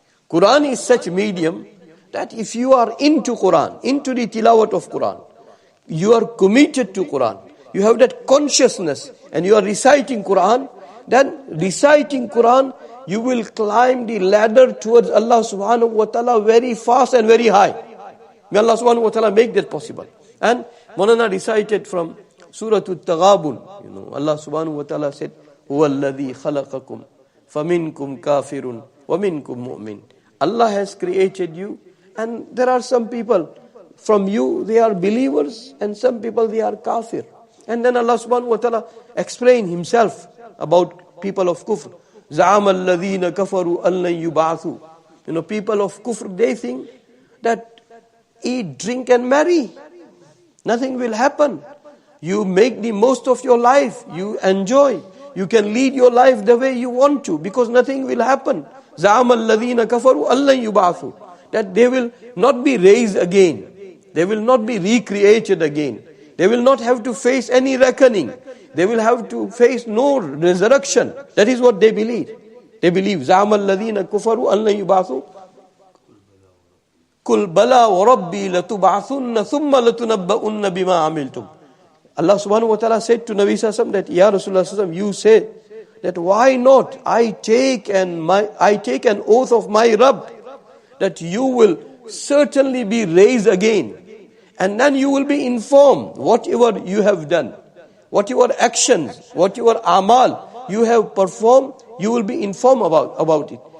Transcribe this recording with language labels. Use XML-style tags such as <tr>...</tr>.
<en>Quran is such medium that if you are into Quran, into the tilawat of Quran, you are committed to Quran, you have that consciousness and you are reciting Quran, then reciting Quran, you will climb the ladder towards Allah subhanahu wa ta'ala very fast and very high. May Allah subhanahu wa ta'ala make that possible. And Maulana recited from Surah Al-Taghabun. Allah subhanahu wa ta'ala said,</en> <ar>هُوَ الَّذِي خَلَقَكُمْ فَمِنْكُمْ كَافِرٌ وَمِنْكُمْ مُؤْمِنٌ.</ar> <en>Allah has created you, and there are some people from you, they are believers, and some people they are kafir. And then Allah subhanahu wa ta'ala explained himself about people of kufr.</en> <ar>زَعَمَ الَّذِينَ كَفَرُوا أَن لَّن يُبْعَثُوا.</ar> <en>People of kufr, they think that eat, drink and marry, nothing will happen. You make the most of your life, you enjoy, you can lead your life the way you want to, because nothing will happen.</en> <ar>زَعَمَ الَّذِينَ كَفَرُوا أَن لَّن يُبْعَثُوا.</ar> <en>That they will not be raised again. They will not be recreated again. They will not have to face any reckoning. They will have to face no resurrection. That is what they believe. They believe</en> <ar>زَعَمَ الَّذِينَ كَفَرُوا أَن لَّن يُبْعَثُوا قُلْ بَلَى وَرَبِّي لَتُبْعَثُنَّ ثُمَّ لَتُنَبَّؤُنَّ بِمَا عَمِلْتُمْ.</ar> <en>Allah subhanahu wa ta'ala said to Nabi sallallahu alaihi wasallam that, Ya Rasulullah, you say that why not? I take an oath of my Rabb that you will certainly be raised again. And then you will be informed whatever you have done, whatever actions, whatever amal you have performed, you will be informed about it.</en>